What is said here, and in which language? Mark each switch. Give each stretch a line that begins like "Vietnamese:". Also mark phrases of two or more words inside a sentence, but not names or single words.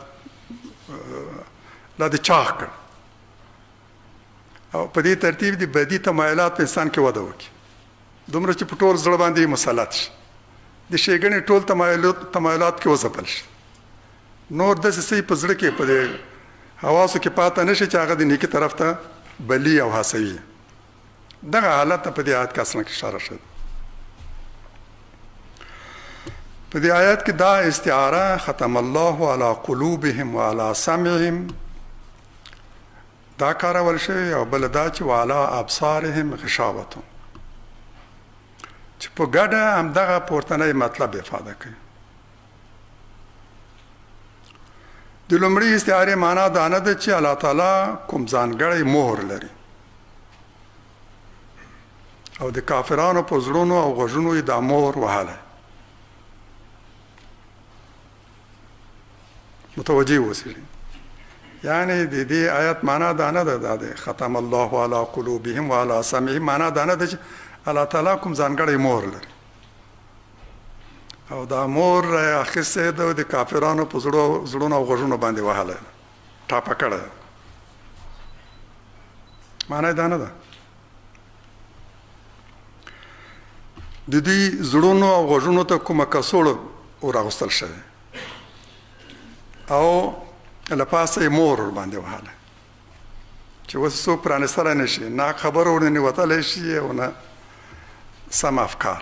Pashto: لا دې چاغ کړ، او په دې ترتیب د بدي تمایلات په انسان کې وده وکړي، دومره چې په ټول زړه باندې مسلط شي، د ښېګڼې ټول تمایلات کې وځپل شي، نور داسې څه په زړه کې په دې حواسو کې پاته نه شي چې هغه د نیکي طرف ته بلي او هڅوي. دغه حالت ته په دې آیت کې اصلا کې اشاره شوې. په دې آیت کې دا استعاره
Arabic: ختم الله علی قلوبهم وعلى سمعهم
Pashto: دا کارول شوی، او بله دا چې
Arabic: وعلى ابصارهم غشاوة
Pashto: چې په ګډه همدغه پورتنی مطلب افاده کوي. د د لومړي استعارې معنا دا نه ده چې الله تعالی کوم ځانګړی مهر لري او د کافرانو په زړونو او غوږونو یې دا مهر وهلی. متوجه اوسئ. یعنی د دې آیت معنا دا نه ده د
Arabic: ختم الله علی قلوبهم وعلى سمعهم،
Pashto: معنا دا نه ده چې الله تعالی کوم ځانګړی مهر لري او دا مهر اخیستی ده د کافرانو په زړونو او غوږونو باندې وهلی ده، ټاپه کړی ده. معنا یې دا نه ده. د دوی زړونو او غوږونو ته کومه کڅوړه ورغوستل شوې او له پاسه یې مهر ورباندې وهلی چې اوس څوک پرانستلی نه شي، نه خبره ورننې وتلی شي او نه سم افکار.